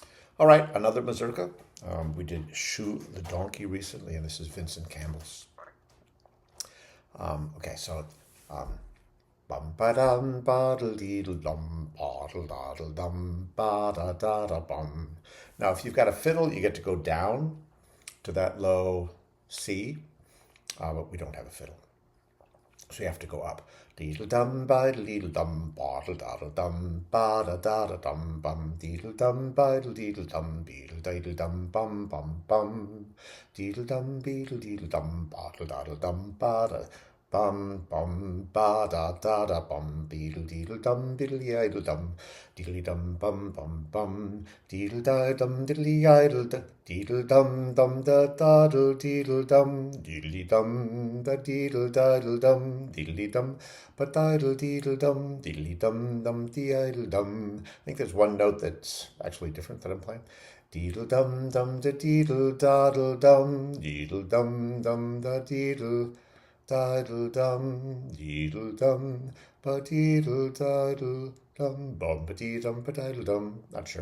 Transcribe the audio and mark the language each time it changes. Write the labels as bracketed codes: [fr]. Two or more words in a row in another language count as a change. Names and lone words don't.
[en] All right, another Mazurka. We did Shoe the Donkey recently, and this is Vincent Cambell's. Okay, so bum ba dum ba diddle dum ba daddle dum ba da da da bum. Now, if you've got a fiddle, you get to go down to that low C, but we don't have a fiddle. So you have to go up. Deedle dum ba deedle dum bottle daddle dum ba da da da dum bum deedle dum ba deedle dum beedle deedle dum bum bum bum deedle dum beedle deedle dum bottle daddle dum ba da bum bum ba da da da bum beedle deedle dum diddle idle dum diddly dum bum bum bum deedle da dum diddly idle da deedle dum dum da daddle deedle dum diddly dum da deedle daddle dum diddly dum but diddle deedle dum diddly dum dum de idle dum. I think there's one note that's actually different that I'm playing. Deedle dum dum da deedle daddle dum deedle dum dum da deedle diddle dum deedle dum ba deedle diddle dum bum ba dee dum ba diddle dum. Not sure.